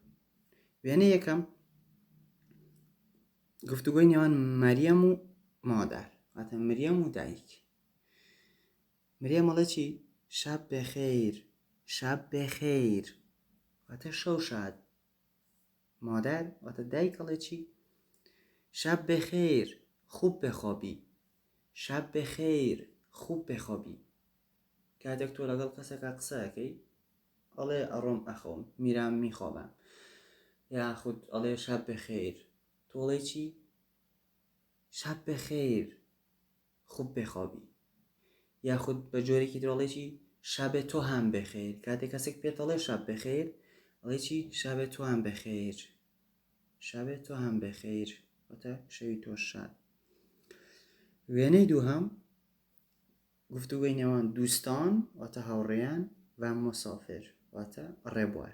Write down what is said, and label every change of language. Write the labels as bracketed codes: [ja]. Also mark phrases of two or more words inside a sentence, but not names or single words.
[ckb] وێنەی یەکەم گفتوگۆی نێوان مەریەم و مادار، واتە مریەم و دایک. مریەم ئەڵێ چی؟ [fa] شەب بەخێر، شەب بەخێر، [ckb] واتە شەو شاد. مادر واتە دایک ئەڵێ چی؟ [fa] شەب بەخێر، خوب بخوابی، شەب بەخێر، خوب بخوابی. [ckb] کاتێک تۆ لەگەڵ کەسێکا قسەکەی ئەڵێ ئەڕۆم ئەخۆم، [fa] میرام میخوابم، [ckb] یاخود ئەڵێ [fa] شەب بەخێر، [ckb] تۆڵێ چی؟ [fa] شەب بەخێر، خوب بخوابی. [ckb] یاخود بە جۆرێکی درۆڵێ چی؟ [fa] شەبێ تۆ هەم بەخێر. [ckb] کاتێک کەسێک پێت ئەڵێ [fa] شەب بەخێر [ckb] ئەڵێ چی؟ [fa] شەبێ تۆ هەم بەخێر، شەبێ تۆ هەم بەخێر، [ckb] واتە شەوی تۆ شاد. وێنەی دووهەم گفتوگۆی نێوان دووستان واتە هاوڕێیان و مسافر واتە ڕێبوار.